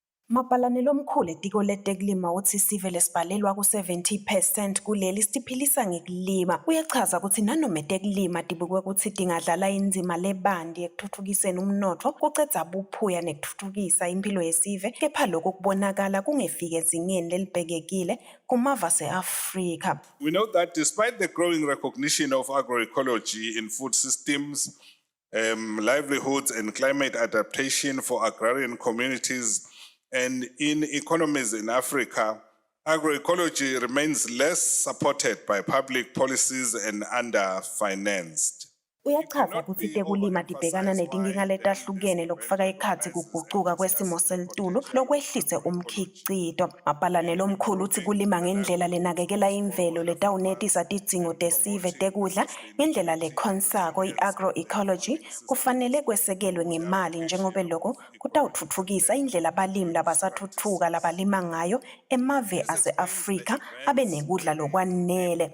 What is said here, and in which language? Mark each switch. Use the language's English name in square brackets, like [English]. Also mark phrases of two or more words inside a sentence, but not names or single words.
[Swati] Mapalanelo omkhulu etiko letekulima uthi sive lesibhalelwa ku-70% kuleli sitiphilisa ngekulima. Uyachaza ukuthi nanoma etekulima tibukwe ukuthi tingadlala indzima lebandi ekutfutfukiseni umnotfo, kucedza buphuya nekutfutfukisa impilo yesive, kepha lokhu kubonakala kungefiki ezingeni lelibhekekile kumava ase-Afrika. [English] We know that despite the growing recognition of agroecology in food systems, livelihoods and climate adaptation for agrarian communities and in economies in Africa, agroecology remains less supported by public policies and under-financed. [Swati] Uyachaza ukuthi tekulima tibhekana netinkinga letahlukene lokufaka ekhatsi kugucuka kwesimo selitulu lokwehlise umkhicito. Mapalanelo omkhulu uthi kulima ngendlela lenakekela imvelo letawunetisa tidzingo tesive tekudla ngendlela lekhonsako i-agroecology kufanele kwesekelwe ngemali njengobe loko kutawutfutfukisa indlela abalimi labasatfutfuka labalima ngayo emave ase-Afrika abe nekudla lokwanele.